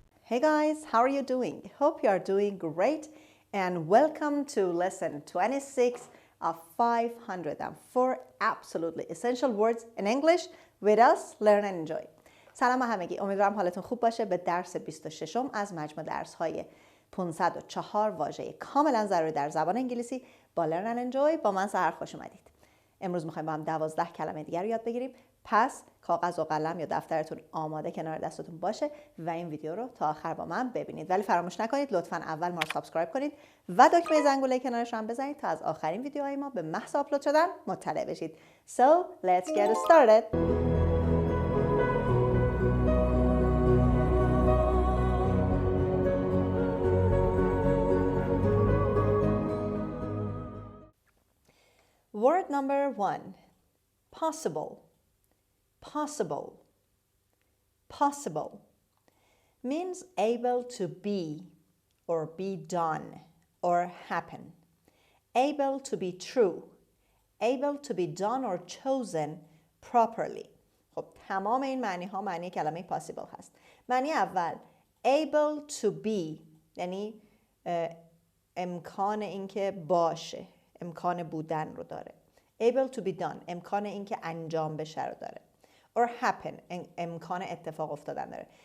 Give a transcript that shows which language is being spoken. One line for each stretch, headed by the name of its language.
English: Hey guys, how are you doing? Hope you are doing great and welcome to lesson 26 of 504 absolutely essential words in English with us, learn and enjoy.
Persian: سلام همگی، امیدوارم حالتون خوب باشه. به درس 26 از مجموع درس‌های 504 واژه کاملا ضروری در زبان انگلیسی با learn and enjoy با من سحر خوش اومدید. امروز می‌خوایم با هم 12 کلمه دیگر رو یاد بگیریم. پس کاغذ و قلم یا دفترتون آماده کنار دستتون باشه و این ویدیو رو تا آخر با من ببینید. ولی فراموش نکنید لطفاً اول ما رو سابسکرایب کنید و دکمه زنگوله کنارش هم بزنید تا از آخرین ویدیوهای ما به محض آپلود شدن مطلع بشید.
English: So, let's get started. Word number 1. Possible. Possible. Possible means able to be or be done or happen. Able to be true. Able to be done or chosen properly.
Persian: خب تمام این معنی ها معنی کلمه possible هست. معنی اول
English: able to be
Persian: یعنی امکان اینکه باشه، امکان بودن رو داره.
English: Able to be done
Persian: امکان اینکه انجام بشه رو داره.
English: or happen
Persian: امکان اتفاق افتادن داره.